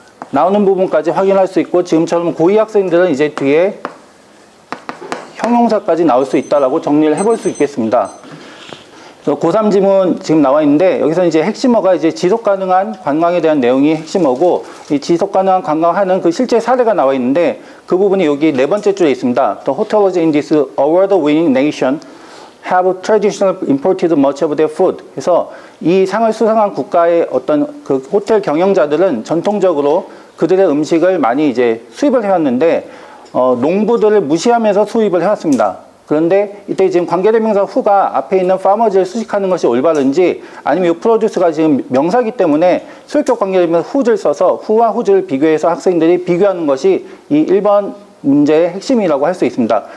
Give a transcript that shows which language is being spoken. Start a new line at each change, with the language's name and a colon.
Korean: 나오는 부분까지 확인할 수 있고 지금처럼 고2 학생들은 이제 뒤에 형용사까지 나올 수 있다라고 정리를 해볼 수 있겠습니다. 고3 지문 지금 나와 있는데 여기서 이제 핵심어가 이제 지속 가능한 관광에 대한 내용이 핵심어고 이 지속 가능한 관광하는 그 실제 사례가 나와 있는데 그 부분이 여기 네 번째 줄에 있습니다.
English: The hotels in this award-winning nation have traditionally imported much of their food.
Korean: 그래서 이 상을 수상한 국가의 어떤 그 호텔 경영자들은 전통적으로 그들의 음식을 많이 이제 수입을 해왔는데 농부들을 무시하면서 수입을 해왔습니다. 그런데 이때 지금 관계대명사 who가 앞에 있는 farmers를 수식하는 것이 올바른지 아니면 이 produce가 지금 명사기 때문에 소유격 관계대명사 who를 써서 who와 who를 비교해서 학생들이 비교하는 것이 이 1번 문제의 핵심이라고 할 수 있습니다.